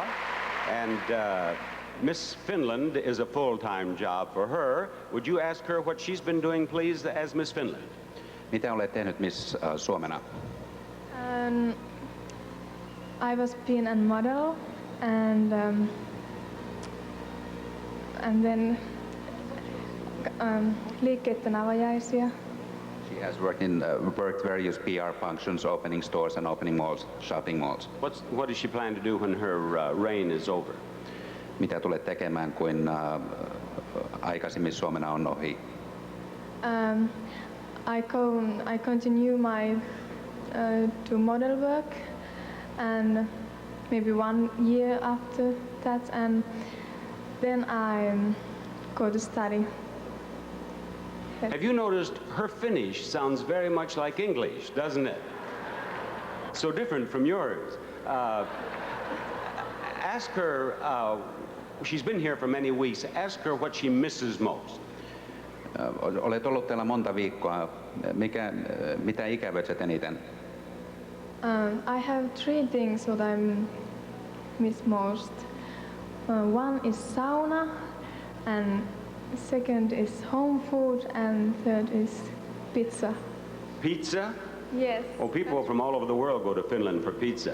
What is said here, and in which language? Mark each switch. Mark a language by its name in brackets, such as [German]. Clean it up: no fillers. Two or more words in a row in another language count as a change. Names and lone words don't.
[English] And Miss Finland is a full-time job for her. Would you ask her what she's been doing, please, as Miss Finland? [Finnish] Mitä olet tehnyt Miss Suomena? [English] I was being a model, and then [Finnish] liikkeiden avajaisia. [English] She has worked various PR functions, opening stores and opening malls, shopping malls. What does she plan to do when her reign is over? [Finnish] Mitä tulet tekemään, kun aika Miss Suomena on ohi? [English] I continue my to model work, and maybe 1 year after that, and then I go to study. Have you noticed her Finnish sounds very much like English, doesn't it? So different from yours. Ask her, she's been here for many weeks, ask her what she misses most. [Finnish] Olet ollut täällä monta viikkoa. Mitä ikävöitset eniten? [English] I have 3 things that I miss most. One is sauna, and second is home food, and third is pizza. Pizza? Yes. Oh, people from all over the world go to Finland for pizza.